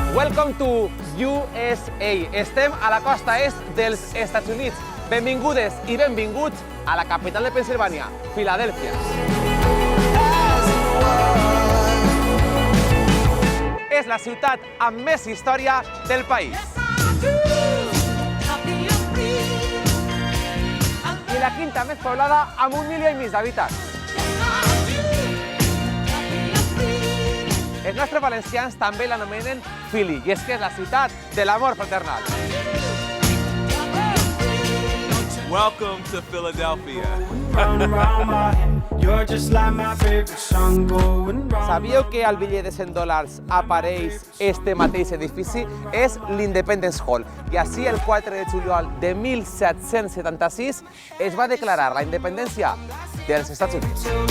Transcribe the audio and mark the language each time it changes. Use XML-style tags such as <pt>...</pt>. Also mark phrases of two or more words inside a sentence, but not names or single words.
<en>Welcome to USA.</en> <ca>Estem a la costa est dels Estats Units. Benvingudes i benvinguts a la capital de Pennsilvània, Filadèlfia. És la ciutat amb més història del país. I la quinta més poblada amb 1,5 milions d'habitants. Els nostres valencians també l'anomenen Philly, i és que és la ciutat de l'amor fraternal.</ca> <en>Welcome to Philadelphia.</en> <ca>Sabíeu que al bitllet de $100 apareix este mateix edifici? És l'Independence Hall. I així, el 4 de juliol de 1776, es va declarar la independència dels Estats Units.</ca>